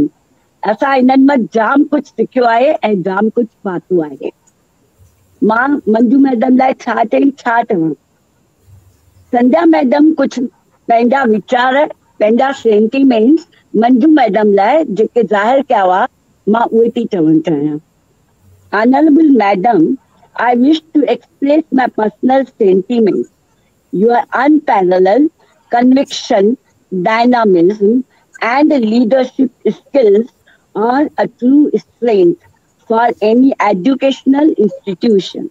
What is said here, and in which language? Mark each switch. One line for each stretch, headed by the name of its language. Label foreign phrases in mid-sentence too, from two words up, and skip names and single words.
Sindhi: असां इन्हनि मां जाम कुझु सिखियो आहे ऐं जाम कुझु पातो आहे। मां मंजू मैडम लाइ छा चई छा चवां। संध्या मैडम कुझु पंहिंजा वीचार, पंहिंजा सेंटिमेंट्स मंजू मैडम लाइ जेके ज़ाहिर कया हुआ मां उहे थी चवणु चाहियां।
English: Honorable Madam, I wish to express my personal sentiments. Your unparalleled conviction, dynamism, and leadership skills are a true strength for any educational institution.